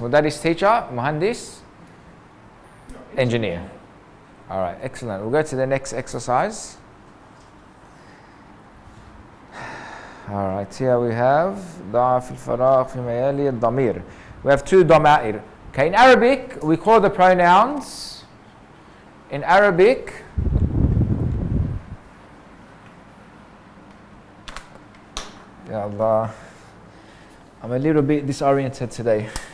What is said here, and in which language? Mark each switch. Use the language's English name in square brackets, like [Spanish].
[Arabic] مدرس [English] teacher [Arabic] مهندس [English] engineer. All right, excellent. We'll go to the next exercise. All right, here we have [Arabic] ضع في الفراغ فيما يلي الضمير. [English] We have two ضمائر. Okay, in Arabic we call the pronouns. In Arabic Ya Allah, I'm a little bit disoriented today.